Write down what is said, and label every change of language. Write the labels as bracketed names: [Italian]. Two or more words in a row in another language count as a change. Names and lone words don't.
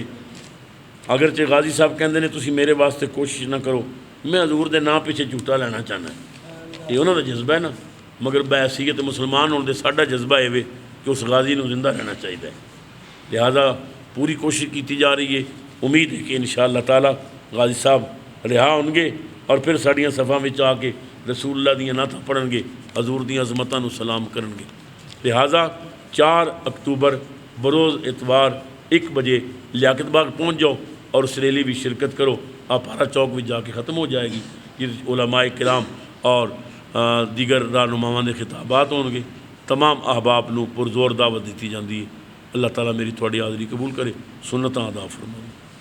[Punjabi] اگرچہ غازی صاحب کہندے نے تسی میرے واسطے کوشش نہ کرو، میں حضور دے نام پیچھے جھوٹا لینا چاہنا ہے، یہ انہوں کا جذبہ ہے نا، مگر بحیثیت مسلمان ہونے دے ساڈا جذبہ ہے کہ اس غازی نو زندہ رہنا چاہیے، لہذا پوری کوشش کیتی جا رہی ہے۔ امید ہے کہ انشاءاللہ تعالی غازی صاحب رہا ہون گے اور پھر ساڑیاں صفاں وچ آ کے رسول اللہ دیاں نعتاں پڑھن گے، حضور دیاں عظمتاں نو سلام کرن گے۔ [Urdu] لہذا 4 اکتوبر بروز اتوار 1 بجے لیاقت باغ پہنچ جاؤ اور اس ریلی بھی شرکت کرو۔ آپارہ چوک بھی جا کے ختم ہو جائے گی، جس علماء کرام اور دیگر رہنماؤں نے خطابات ہون گے۔ [Punjabi] تمام احباب نو پرزور دعوت دیتی جاندی ہے۔ اللہ تعالیٰ میری تھوڑی حاضری قبول کرے، سنتاں ادا فرمائے۔